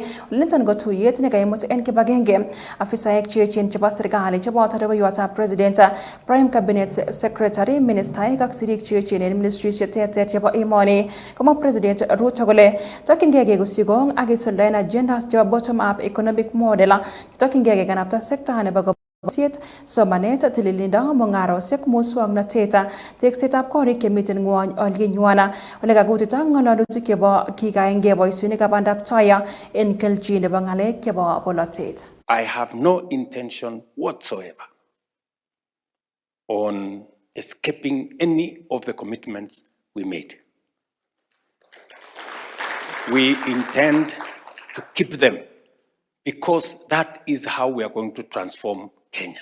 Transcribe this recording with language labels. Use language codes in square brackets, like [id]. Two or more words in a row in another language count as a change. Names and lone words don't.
[kln] Niton ko tuyet nekaimut en kibagenge afisaek cheechen chebo serikali cheboto rubeiwotab [en] president, prime cabinet secretary, [kln] ministaek ak sirik cheechen en ministries cheterter chebo emoni. Komwa President Ruto kole tokyingei kekusyi kong ak kisuldaen agendas chebo [en] bottom up economic model [kln] tokyingei kekanapta sekta nebo boisiet, somanet, tililindo, mung'arosiek, muswoknotet, teksetab korik chemiten ng'wony olyenywan. Ole kakutita ng'alalutik chebo kikaengei boisionikab bandab tai en kelchin nebo ng'alek chebo bolotet. [en] I have no intention whatsoever on escaping any of the commitments we made. We intend to keep them because that is how we are going to transform Kenya.